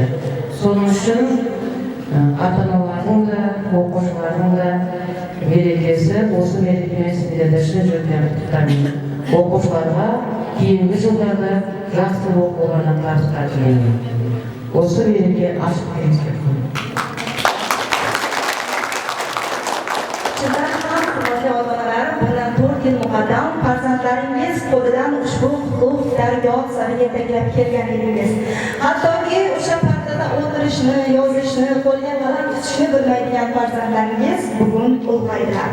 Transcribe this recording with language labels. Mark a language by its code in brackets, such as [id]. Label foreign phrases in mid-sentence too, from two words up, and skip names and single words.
[kk] Соның үшін ата-аналардың да, оқушылардың да мерекесі, осы мерекемен сіздерді шын жүректен құттықтаймын. Оқушыларға кейінгі жылдарда жақсы оқуларына табыстар тілеймін. Осы мереке ашық келіңіздер. [uz] Chindan ham hurmatli otaonalar, bundan 4 yil muqaddam farzandlaringiz qo'lidan ushbu qutlug' dargoh sari yetaklab kelgan edingiz. Hattoki o'sha partada o'tirishni, yozishni, qo'lga qalam tutishni bilmaydigan farzandlaringiz bugun ulg'aydilar.